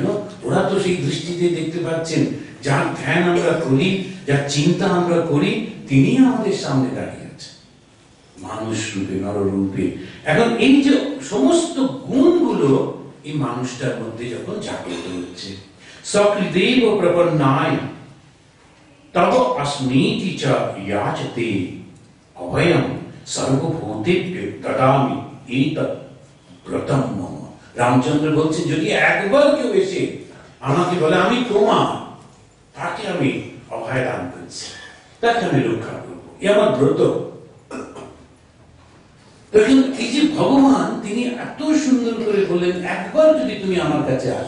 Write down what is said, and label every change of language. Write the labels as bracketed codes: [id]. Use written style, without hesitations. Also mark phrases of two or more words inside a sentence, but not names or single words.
[bn] ওরা তো সেই দৃষ্টিতে দেখতে পাচ্ছেন, যার ধ্যান আমরা করি, যার চিন্তা আমরা করি, তিনি আমাদের সামনে দাঁড়িয়ে আছেন মানুষ রূপে, নর রূপে। এখন এই যে সমস্ত গুণগুলো এই মানুষটার মধ্যে যখন জাগ্রত হচ্ছে, [sa] সকৃদেব প্রপন্নায় তব अस्मीति च याचते अभयम सर्वभूतेभ्यो ददामि एतत् ব্রতম মম। [bn] রামচন্দ্র বলছেন, যদি একবার কেউ এসে আমাকে বলে আমি তোমার, তাকে আমি অভয় দান করছি, তাকে আমি রক্ষা করবো, এ আমার ব্রত। দেখুন এই যে ভগবান তিনি এত সুন্দর করে বললেন, একবার যদি তুমি আমার কাছে আসো।